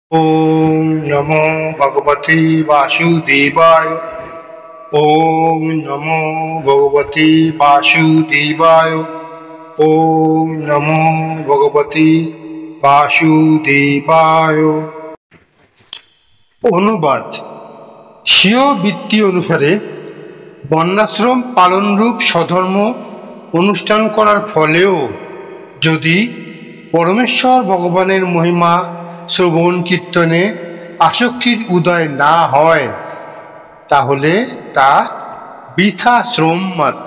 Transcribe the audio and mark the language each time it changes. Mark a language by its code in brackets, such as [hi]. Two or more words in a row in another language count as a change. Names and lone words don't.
[sa] ओम नमो भगवते वासुदेवाय। ओम नमो भगवते वासुदेवाय। ओम नमो भगवते वासुदेवाय। [bn] অনুবাদ। স্বীয় বৃত্তি অনুসারে বর্ণাশ্রম পালনরূপ স্বধর্ম অনুষ্ঠান করার ফলেও যদি পরমেশ্বর ভগবানের মহিমা শ্রবণ কীর্তনে আসক্তির উদয় না হয় তাহলে তা বৃথা শ্রম মাত্র।